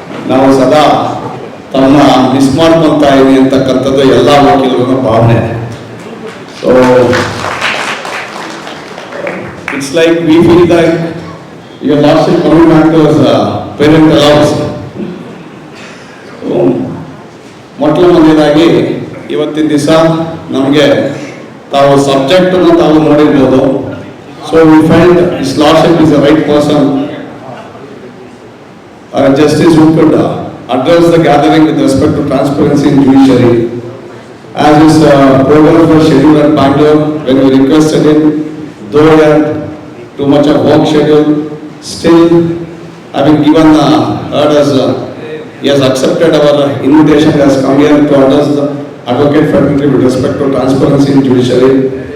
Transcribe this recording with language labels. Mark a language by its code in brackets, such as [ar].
[kn] ನಾವು ಸದಾ ತಮ್ಮ ಮಿಸ್ ಮಾಡ್ಕೊತಾ ಇದೀವಿ ಅಂತಕ್ಕಂಥದ್ದು ಎಲ್ಲ ವಕೀಲರ ಭಾವನೆ. [en] So it's like we feel that your lordship coming back to us parental house. [kn] ಮೊದಲನೇದಾಗಿ ಇವತ್ತಿನ ದಿವಸ ನಮಗೆ ತಾವು ಸಬ್ಜೆಕ್ಟನ್ನು ತಾವು ನೋಡಿರ್ಬೋದು. [en] So we find his lordship is the right person, justice who could address the gathering with respect to transparency in judiciary. As his program was scheduled at Bangalore, when we requested him, though he had too much of work schedule, still having given heard us, he has accepted our invitation, he has come here to address the advocate fraternity with respect to transparency in judiciary.